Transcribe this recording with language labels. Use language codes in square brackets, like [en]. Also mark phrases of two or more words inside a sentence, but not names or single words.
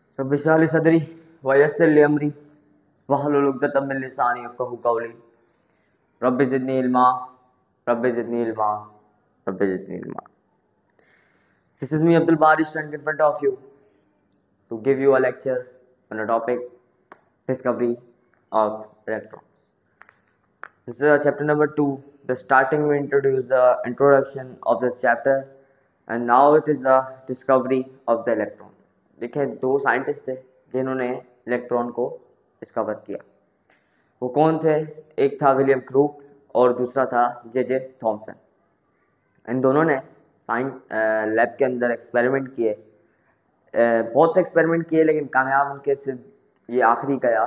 [ar] رب اشرح لي صدري ويسر لي أمري واحلل عقدة من لساني يفقهوا قولي رب زدني علما رب زدني علما رب زدني علما रब्बि ज़िदनी इल्मा रब्बि ज़िदनी इल्मा। [en] This is me Abdul Bari standing in front of you to give you a lecture on a topic discovery of electrons. This is chapter number 2. The starting we introduce the introduction of this chapter and now it is the discovery of the electron. [hi] देखिए दो साइंटिस्ट थे जिन्होंने इलेक्ट्रॉन को डिस्कवर किया। वो कौन थे? एक था विलियम क्रूक्स और दूसरा था जे थॉमसन। इन दोनों ने लैब के अंदर एक्सपेरिमेंट किए, बहुत से एक्सपेरिमेंट किए लेकिन कामयाब उनके सिर्फ ये आखिरी गया।